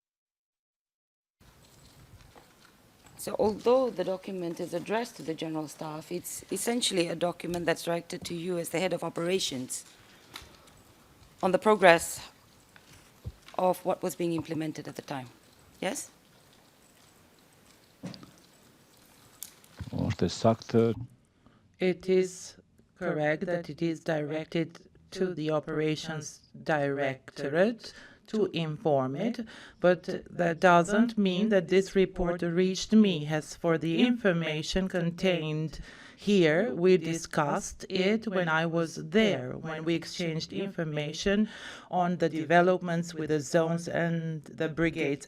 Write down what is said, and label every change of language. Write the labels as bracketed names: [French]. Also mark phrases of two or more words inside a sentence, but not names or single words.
[English] So although the document is addressed to the General Staff, it's essentially a document that's directed to you as the head of operations on the progress of what was being implemented at the time. Yes? [Albanian] Është e saktë. [English] It is correct that it is directed to the operations directorate to inform it, but that doesn't mean that this report reached me. As for the information contained here, we discussed it when I was there, when we exchanged information on the developments with the zones and the brigades.